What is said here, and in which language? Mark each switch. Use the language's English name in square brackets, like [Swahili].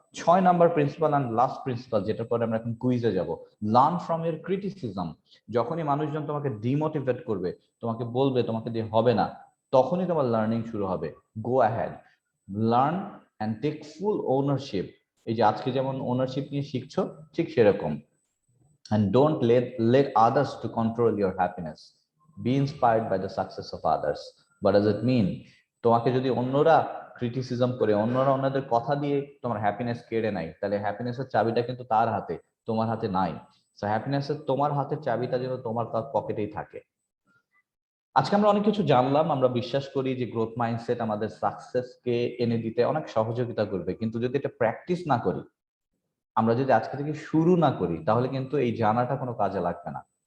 [Bangla] 6 number principal [English] and last principle, [Bangla] যেটা পরে আমরা এখন কুইজে যাব। [English] Learn from your criticism. [Bangla] যখনই মানুষজন তোমাকে ডিমোটিভেট করবে, তোমাকে বলবে তোমাকে দিয়ে হবে না, তখনই তোমার লার্নিং শুরু হবে। [English] Go ahead, learn and take full ownership. [Bangla] এই যে আজকে যেমন ওনারশিপ নিয়ে শিখছো, ঠিক সেরকম। [English] and don't let others to control your happiness. Be inspired by the success of others. What does it mean? [Bangla] তোমাকে যদি অন্যরা ক্রিটিসিজম করে, অন্যরা ওনাদের কথা দিয়ে তোমার হ্যাপিনেস কেড়ে নেয়, তাহলে হ্যাপিনেসের চাবিটা কিন্তু তার হাতে, তোমার হাতে নাই। সো হ্যাপিনেসের তোমার হাতের চাবিটা যেন তোমার পকেটেই থাকে। আজকে আমরা অনেক কিছু জানলাম। আমরা বিশ্বাস করি যে গ্রোথ মাইন্ডসেট আমাদের সাকসেসকে এনে দিতে অনেক সহযোগিতা করবে, কিন্তু যদি এটা প্র্যাকটিস না করি, আমরা যদি আজকে থেকে শুরু না করি, তাহলে কিন্তু এই জানাটা কোনো কাজে লাগবে না।